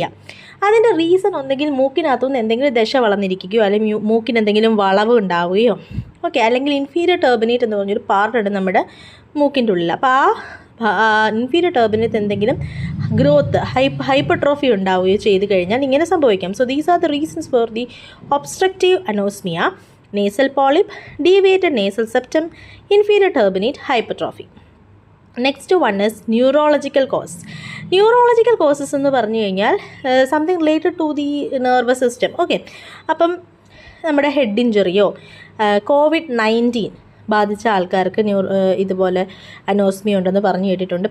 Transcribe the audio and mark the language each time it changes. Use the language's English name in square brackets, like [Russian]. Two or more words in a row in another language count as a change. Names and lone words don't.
[Malayalam] അതിൻ്റെ റീസൺ ഒന്നെങ്കിൽ മൂക്കിനകത്തുനിന്ന് എന്തെങ്കിലും ദശ വളർന്നിരിക്കുകയോ അല്ലെങ്കിൽ മൂക്കിന് എന്തെങ്കിലും വളവ് ഉണ്ടാവുകയോ, ഓക്കെ, അല്ലെങ്കിൽ [English] inferior turbinate [Malayalam] എന്ന് പറഞ്ഞൊരു പാർട്ടുണ്ട് നമ്മുടെ മൂക്കിൻ്റെ ഉള്ളിൽ. അപ്പോൾ ആ [English] inferior turbinate [Malayalam] എന്തെങ്കിലും [English] growth hypertrophy [Malayalam] ഉണ്ടാവുകയോ ചെയ്ത് കഴിഞ്ഞാൽ ഇങ്ങനെ സംഭവിക്കാം. [English] So these are the reasons for the obstructive anosmia: nasal polyp, deviated nasal septum, inferior turbinate, hypertrophy. next one is neurological causes [Malayalam] എന്ന് പറഞ്ഞു കഴിഞ്ഞാൽ [English] something related to the nervous system. [Malayalam] ഓക്കെ, അപ്പം നമ്മുടെ [English] head injury [Malayalam] COVID-19 ബാധിച്ച ആൾക്കാർക്ക് ഇതുപോലെ അനോസ്മിയ ഉണ്ടെന്ന് പറഞ്ഞു കേട്ടിട്ടുണ്ട്.